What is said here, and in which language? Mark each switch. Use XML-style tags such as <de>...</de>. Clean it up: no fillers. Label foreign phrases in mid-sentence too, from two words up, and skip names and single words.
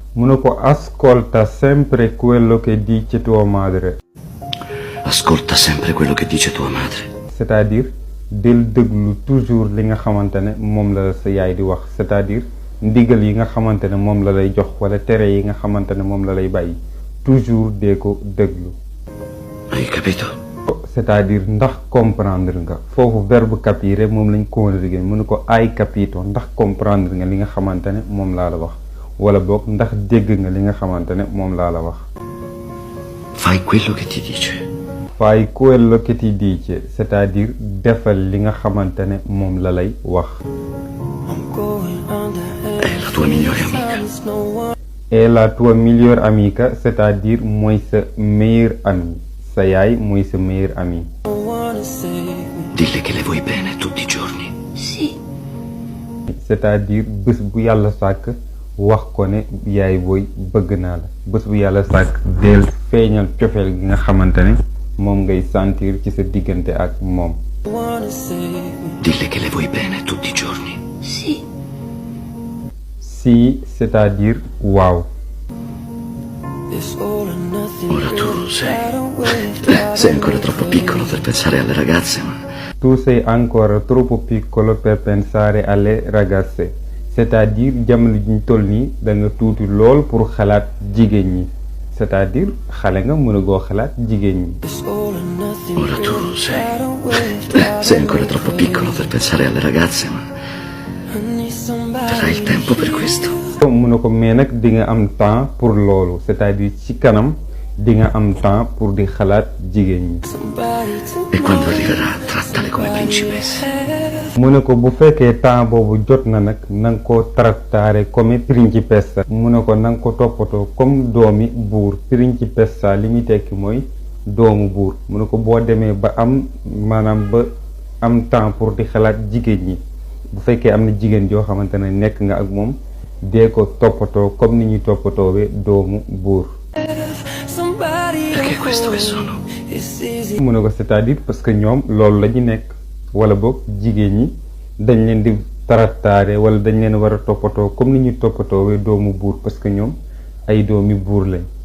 <wo>ne ko</wo> <it>ascolta sempre quello che dice tua madre. Ascolta sempre quello che dice tua madre.</it> <fr>C'est-à-dire</fr> <wo>del déglu toujours li nga xamante ne moom la sa yaay di wax,</wo> <fr>c'est-à-dire</fr> <wo>ndigal yi nga xamante ne moom la lay jox wala tere yi nga xamante ne moom la lay bàyyi toujours dee ko déglu.</wo> <it>Hai capito?</it> <fr>C'est-à-dire</fr> <wo>ndax comprendre nga foofu verbe capire moom lañ conjugué mu ne ko</wo> <it>hai capito</it> <wo>ndax comprendre nga li nga xamante ne moom laa la wax wala boog ndax dégg nga li nga xamante ne moom laa la wax.</wo> <it>Fai quello che ti dice. Fai quello che ti dice,</it> <fr>c'est-à-dire</fr> <wo>defal li nga xamante ne moom la lay wax.</wo> <it>È la tua migliore amica. È la tua migliore amica,</it> <fr>c'est-à-dire</fr> <wo>mooy sa</wo> <fr>meilleur ami.</fr> <wo>Sa yaay mooy sa</wo> <fr>meilleur ami.</fr> <it>Dille che le vuoi bene tutti i giorni. Sì.</it> <fr>C'est-à-dire</fr> <wo>bés bu yàlla sàkk wax ko ne yaay booy bëgg naa la bés bu yàlla sàkk del feeñal cofeel gi nga xamante ne moom ngay sentir ci sa diggante ak moom.</wo> <it>Dille che le vuoi bene tutti i giorni. Sì. Sì,</it> <fr>c'est-à-dire</fr> <wo>waaw.</wo> <it>Ora tu sei ancora troppo piccolo per pensare alle ragazze, ma... Tu sei ancora troppo piccolo per pensare alle ragazze.</it> <fr>C'est-à-dire</fr> <wo>jamono ji ñu toll nii da nga tuuti lool pour xalaat jigéen ñi.</wo> <fr>C'est-à-dire</fr> <wo>xale nga mën a goo xalaat jigéen ñi.</wo> <it>Ora tu sei ancora troppo piccolo per pensare alle ragazze, ma avrai il tempo per questo.</it> <wo>Mu ne ko mais nag di nga am</wo> <fr>temps pour</fr> <wo>loolu</wo> <fr>c'est-à-dire</fr> <wo>ci kanam di nga am</wo> <fr>temps pour</fr> <wo>di xalaat jigéen ñi.</wo> <it>E quando arriverà, trattale come principesse.</it> <wo>mu ne ko bu fekkee temps boobu jot na nag na nga ko</wo> <it>trattare come principessa.</it> <wo>mu ne ko na nga ko toppatoo comme doomi buur. Principessa li muy tekki mooy doomu buur. mu ne ko boo demee ba am maanaam ba am</wo> <fr>temps pour</fr> <wo>di xalaat jigéen ñi bu fekkee am na jigéen joo xamante ne nekk nga ak moom dee ko toppatoo comme ni ñuy toppatoowee doomu buur.</wo> <it>Perché questo che sono?</it> <wo>mu ne ko</wo> <fr>c'est-à-dire parce que</fr> <wo>ñoom loolu la ñu nekk wala boog jigéen ñi dañ leen di trattare wala dañ leen war a toppatoo comme ni ñuy toppatoowee doomu buur</wo> <fr>parce que</fr> <wo>ñoom ay doomi buur lañ.</wo>